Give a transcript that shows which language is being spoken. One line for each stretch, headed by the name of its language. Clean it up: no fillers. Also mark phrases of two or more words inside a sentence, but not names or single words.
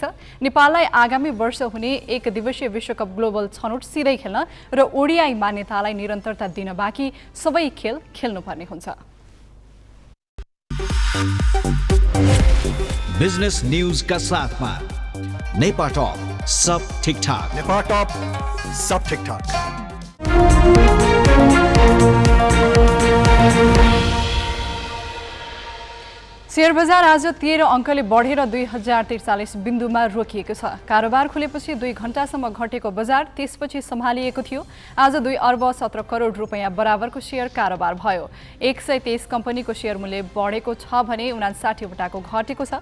Nepali: नेपाललाई आगामी वर्ष हुने एक दिवसीय विश्वकप ग्लोबल छनौट सिधै खेल्न र ओडिआई मान्यतालाई निरन्तरता दिन बाँकी सबै खेल खेल्नुपर्ने हुन्छ।
English: business news
Nepali: का साथमा नेपा टॉप
Hindi: सब ठीक ठाक। नेपा टॉप सब ठीक ठाक।
Nepali: शेयर बजार आज 13 अङ्कले बढेर 2043 बिन्दुमा रोकिएको छ। कारोबार खुलेपछि 2 घण्टासम्म घटेको बजार त्यसपछि सम्हालिएको थियो। आज 2 अर्ब 17 करोड रुपैयाँ बराबरको शेयर कारोबार भयो। 123 कम्पनीको शेयर मूल्य बढेको छ भने 59 वटाको घटेको छ।